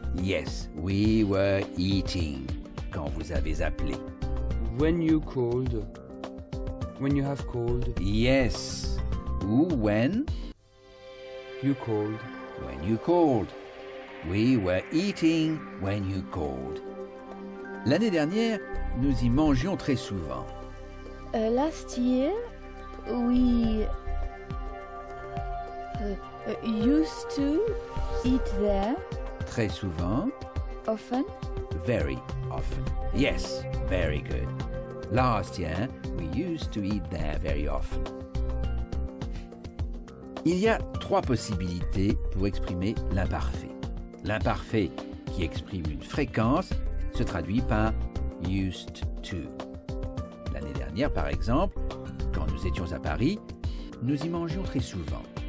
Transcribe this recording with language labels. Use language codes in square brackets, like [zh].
[en] Yes, we were eating [fr] quand vous avez appelé. [en] When you called. When you have called. Yes. Ou when? You called. When you called. We were eating when you called. [fr] L'année dernière, nous y mangions très souvent. [en] Last year, we used to eat there [fr] Très souvent. [en] often. Very often. Yes, very good. Last year, we used to eat there very often. [fr] Il y a trois possibilités pour exprimer l'imparfait. L'imparfait qui exprime une fréquence se traduit par used to. L'année dernière, par exemple, quand nous étions à Paris, nous y mangions très souvent.